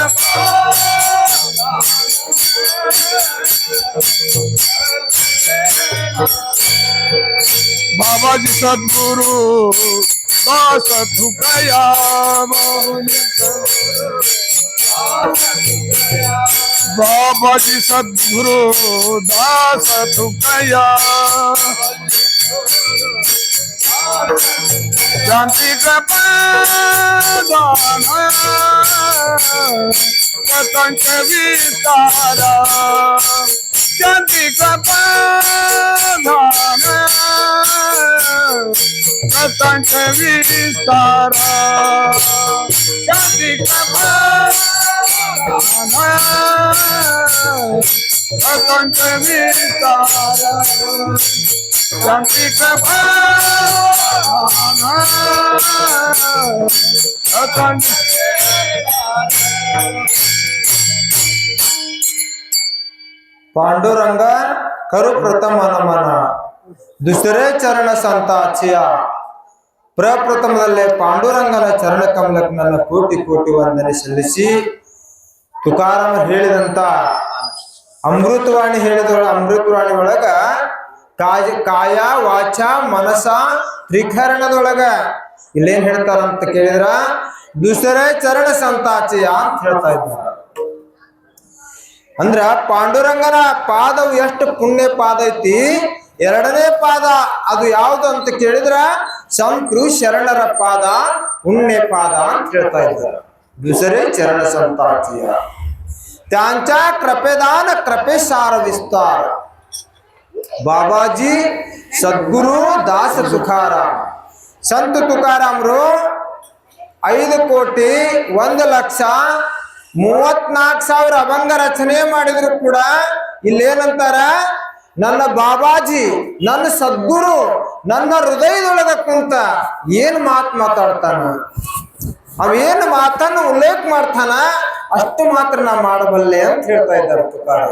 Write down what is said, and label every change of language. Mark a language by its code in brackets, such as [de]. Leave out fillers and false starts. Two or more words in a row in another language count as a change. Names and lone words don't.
[mr] बाबाजी सद्गुरु दास थुकया बाबाजी सद्गुरु दास थुकया शांति प्रदान प्रपंच विस्तारा शांति प्रदान प्रपंच विस्तारा शांति प्रदान प्रपंच विस्तारा शांति प्रदान पांडुरंग करू प्रथम नमन दुसरे चरण संताचिಯ ಪ್ರಪ್ರಥಮದಲ್ಲೇ [kn] ಪಾಂಡುರಂಗನ ಚರಣ ಕಮಲಕ್ಕೆ ನನ್ನ ಕೋಟಿ ಕೋಟಿ ವಂದನೆ ಸಲ್ಲಿಸಿ ತುಕಾರಾಮ ಹೇಳಿದಂತ ಅಮೃತವಾಣಿ ಅಮೃತವಾಣಿ ಒಳಗ ಕಾಯ ವಾಚ ಮನಸ ತ್ರಿಕರಣದೊಳಗ ಇಲ್ಲೇನ್ ಹೇಳ್ತಾರಂತ ಕೇಳಿದ್ರ [mr] दुसरे चरण संताचिया [kn] ಅಂತ ಹೇಳ್ತಾ ಇದ್ದಾರೆ. ಅಂದ್ರ ಪಾಂಡುರಂಗನ ಪಾದವು ಎಷ್ಟು ಪುಣ್ಯ ಪಾದ ಐತಿ. ಎರಡನೇ ಪಾದ ಅದು ಯಾವುದು ಅಂತ ಕೇಳಿದ್ರ ಸಂತೃ ಶರಣರ ಪಾದ ಪುಣ್ಯ ಪಾದ ಅಂತ ಹೇಳ್ತಾ ಇದ್ದಾರೆ. [mr] दुसरे चरण संताचिया त्यांच्या कृपेदान कृपेसार विस्तार बाबाजी सद्गुरु दास तुकाराम संत तुकारामರು [kn] 5,01,34,000 ಅಭಂಗ ರಚನೆ ಮಾಡಿದ್ರು ಕೂಡ ಇಲ್ಲೇನಂತಾರ, ನನ್ನ ಬಾಬಾಜಿ ನನ್ನ ಸದ್ಗುರು ನನ್ನ ಹೃದಯದೊಳಗ ಕುಂತ ಏನ್ ಮಾತಾಡ್ತಾನ, ಅವೇನು ಮಾತನ್ನು ಉಲ್ಲೇಖ ಮಾಡ್ತಾನ ಅಷ್ಟು ಮಾತ್ರ ನಾ ಮಾಡಬಲ್ಲೆ ಅಂತ ಹೇಳ್ತಾ ಇದ್ದಾರೆ ತುಕಾರಾಮ್.